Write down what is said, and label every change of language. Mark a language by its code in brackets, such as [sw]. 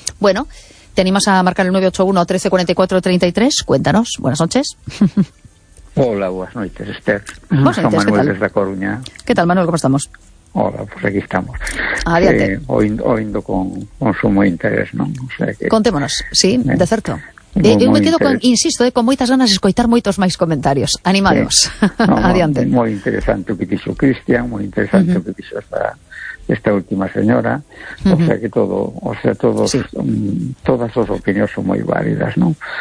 [es] Bueno, ¿te animas a marcar el 981-1344-33? Cuéntanos. Buenas noches. Hola, buenas noches, Esther. Buenas noches, Manuel, ¿qué tal? Desde Coruña. ¿Qué tal, Manuel? ¿Cómo estamos? Hola, pues aquí estamos. [gl] Adiante. [es] Oyendo con sumo interés, ¿no? O sea que, contémonos, sí, de cierto. Yo me quedo, [gl] con moitas ganas de escoitar moitos máis comentarios. [es] Animados. Sí. No, adiante. Muy interesante [gl] o que dixo Cristian, [es] muy interesante [gl] o que dixo esta última señora, todos sí. Todas as opinións son moi válidas, ¿no?